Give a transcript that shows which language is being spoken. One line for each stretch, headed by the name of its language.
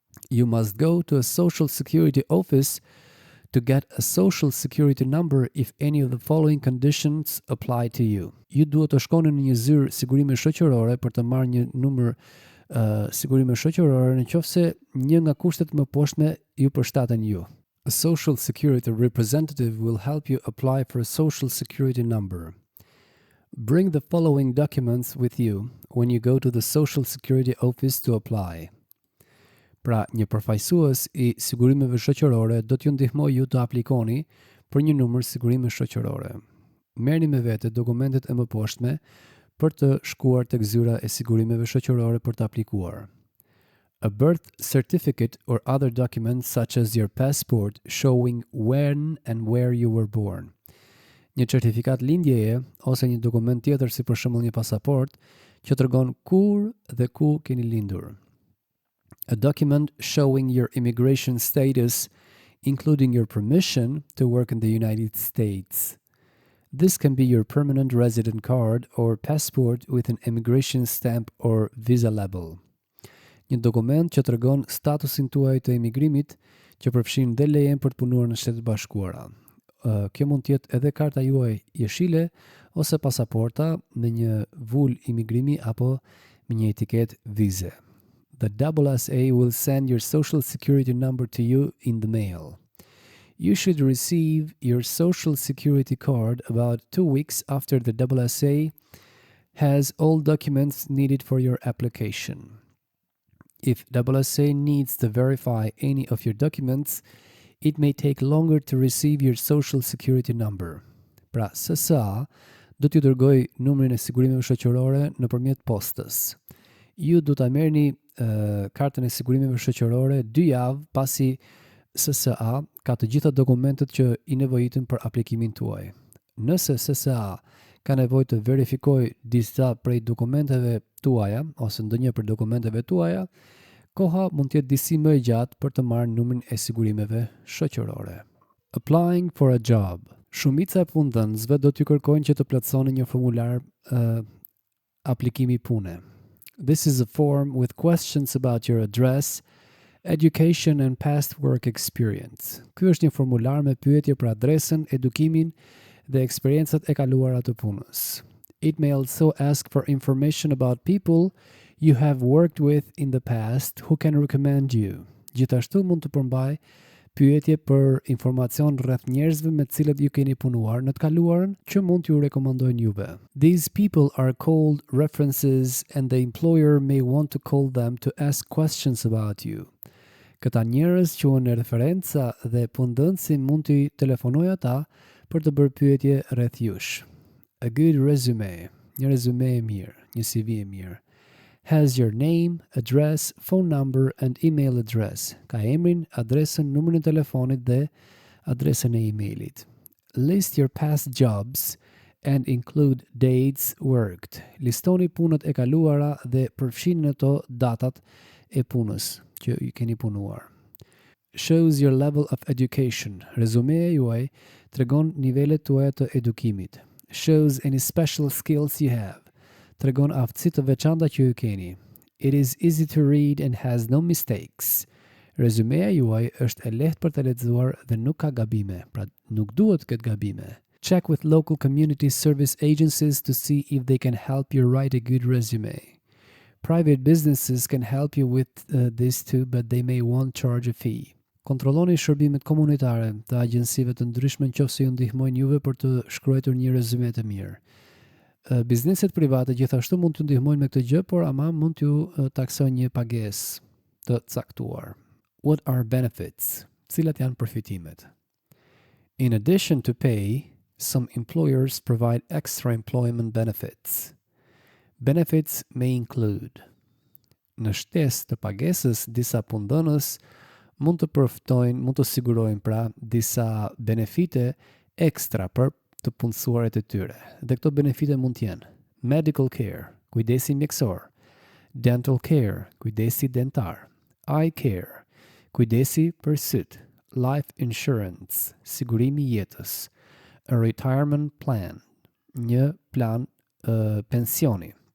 English: You must go to a social security office to get a social security number if any of the following conditions apply to you.
Albanian: Ju duhet të shkoni në një zyrë sigurime shoqërore për të marrë një numër sigurime shoqërore nëse një nga kushtet më poshtme ju përshtaten ju.
English: A social security representative will help you apply for a social security number. Bring the following documents with you when you go to the social security office to apply.
Albanian: Pra, një përfaqësues i sigurimeve shoqërore do t'ju ndihmojë ju të aplikoni për një numër sigurime shoqërore. Merrni me vete dokumentet e mëposhtme për të shkuar tek zyra e sigurimeve shoqërore për të aplikuar.
English: A birth certificate or other documents such as your passport showing when and where you were born.
Albanian: Një certifikat lindjeje ose një dokument tjetër si për shembull një pasaport që tregon kur dhe ku keni lindur.
English: A document showing your immigration status, including your permission to work in the United States. This can be your permanent resident card or passport with an immigration stamp or visa label.
Albanian: Një dokument që tregon statusin tuaj të imigrimit që përfshin dhe lejen për të punuar në Shtetet Bashkuara. Kjo mund të jetë edhe karta juaj jeshile ose pasaporta me një vul imigrimi apo me një etiket vize.
English: The SSA will send your social security number to you in the mail. You should receive your social security card about 2 weeks after the SSA has all documents needed for your application. If SSA needs to verify any of your documents, it may take longer to receive your social security number.
Albanian: Pra, SSA do t'ju dërgoj numrin e sigurimeve shoqërore nëpërmjet postës. Ju do ta merrni kartën e sigurimeve shoqërore 2 javë pasi SSA ka të gjitha dokumentet që i nevojiten për aplikimin tuaj. Nëse SSA ka nevojë të verifikojë disa prej dokumenteve tuaja ose ndonjë për dokumenteve tuaja, koha mund të jetë disi më e gjatë për të marrë numrin e sigurimeve shoqërore.
English: Applying for a job.
Albanian: Shumica e punëdhënësve do t'ju kërkojnë që të plotësoni një formular aplikimi pune.
English: This is a form with questions about your address, education and past work experience.
Albanian: Ky është një formular me pyetje për adresën, edukimin dhe eksperiencat e kaluara të punës.
English: It may also ask for information about people you have worked with in the past who can recommend you.
Albanian: Gjithashtu mund të përmbajë pyetje për informacion rreth njerëzve me të cilët ju keni punuar në të kaluarën që mund t'ju rekomandojnë juve.
English: These people are called references and the employer may want to call them to ask questions about you.
Albanian: Këta njerëz quhen referenca dhe punëdhënësi mund t'i telefonojë ata për të bërë pyetje rreth jush.
English: A good resume,
Albanian: një rezume e mirë, një CV e mirë.
English: Has your name, address, phone number and email address.
Albanian: Ka emrin, adresën, numrin e telefonit dhe adresën e emailit.
English: List your past jobs and include dates worked.
Albanian: Listoni punët e kaluara dhe përfshini në to datat e punës që ju keni punuar.
English: Shows your level of education.
Albanian: Rezumea juaj tregon nivelet tuaja të edukimit.
English: Shows any special skills you have.
Albanian: Tregon aftësi të veçanta që ju keni.
English: It is easy to read and has no mistakes.
Albanian: Rezumea juaj është e lehtë për të lexuar dhe nuk ka gabime, pra nuk duhet të ketë gabime.
English: Check with local community service agencies to see if they can help you write a good resume. Private businesses can help you with this too, but they may want charge a fee.
Albanian: Kontrolloni shërbimet komunitare të agjensive të ndryshme nëse ju ndihmojnë juve për të shkruar një rezume të mirë. Bizneset private gjithashtu mund t'ju ndihmojnë me këtë gjë, por ama mund t'ju taksojnë një pagesë të caktuar.
English: What are benefits?
Albanian: Cilat janë përfitimet?
English: In addition to pay, some employers provide extra employment benefits. Benefits may include:
Albanian: në shtesë të pagesës, disa punëdhënës mund të sigurojnë pra disa benefite ekstra për të punësuarit e tyre. Dhe këto benefite mund të jenë
English: medical care,
Albanian: kujdesi mjekësor,
English: dental care,
Albanian: kujdesi dentar,
English: eye care,
Albanian: kujdesi për syt,
English: life insurance,
Albanian: sigurimi jetës,
English: a retirement plan,
Albanian: një plan pensioni,